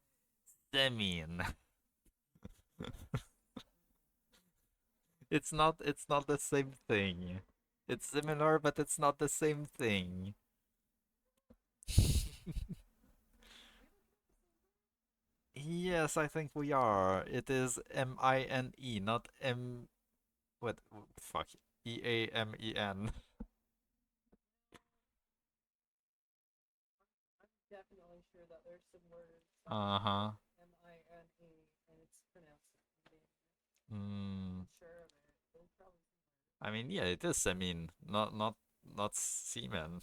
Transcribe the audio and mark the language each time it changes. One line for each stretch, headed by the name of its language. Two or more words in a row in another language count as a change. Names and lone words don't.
English: Semin. It's not the same thing. It's similar, but it's not the same thing. Yes, I think we are. It is M-I-N-E, not M... What? Fuck. E-A-M-E-N. Definitely sure that there's some words. Uh-huh. M-I-N-E, and it's pronounced Mm. sure of it. There's probably I mean, yeah, it is semin, not semen.